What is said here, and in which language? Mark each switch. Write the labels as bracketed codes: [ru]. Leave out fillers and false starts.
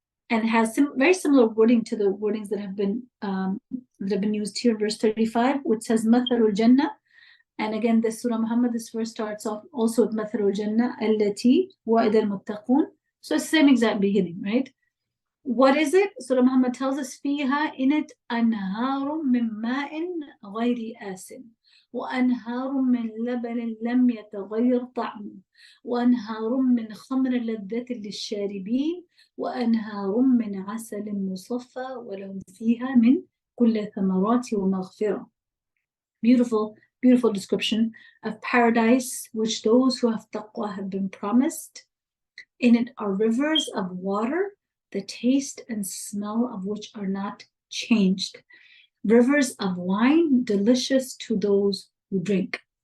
[en] And has very similar wording to the wordings that have been used here in verse 35, which says [ar] مَثَلُ الْجَنَّةِ, [en] And again, this Surah Muhammad, this verse starts off also with [ar] مثل الجنة التي وعد المتقون. [en] So it's the same exact beginning, right? What is it? Surah Muhammad tells us [ar] فيها [en] in it [ar] أنهار من ماء غير آسن وأنهار من لبن لم يتغير طعمه وأنهار من خمر لذة للشاربين وأنهار من عسل مصفى ولهم فيها من كل ثمرات ومغفرة. [en] Beautiful, beautiful description of paradise, which those who have taqwa have been promised. In it are rivers of water, the taste and smell of which are not changed. Rivers of wine, delicious to those who drink.